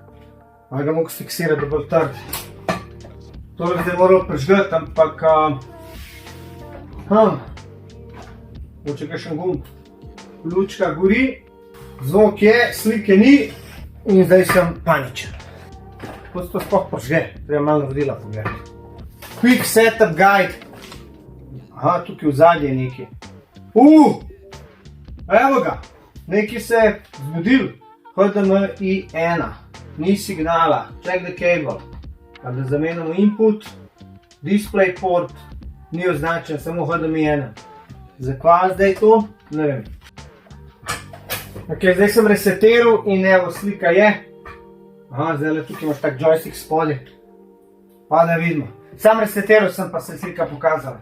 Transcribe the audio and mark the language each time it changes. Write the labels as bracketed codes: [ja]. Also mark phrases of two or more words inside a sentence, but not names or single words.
[sl] Ali ga mogo fiksirati, da bo trd. Tole bi zdaj moral prižgati, ampak mogoče kakšen gumb. Lučka gori, zvok je, slike ni in zdaj sem paničen. Kako se to sploh prižge? Treba malo navodila pogledati. [en] Quick setup guide. [sl] Aha, tukaj v zadnje je nekaj. Evo ga, nekaj se je zgodil. HDMI 1. Ni signala, [en] check the cable, [sl] pa da zamenjamo [en] input, display port, [sl] ni označen, samo HDMI 1. Zakaj zdaj to? Ne vem. Ok, zdaj sem resetiral in evo slika je. Aha, zdaj tukaj imaš tak joystick spodaj. Pa da vidimo. Sam resetiral sem, pa se slika pokazala.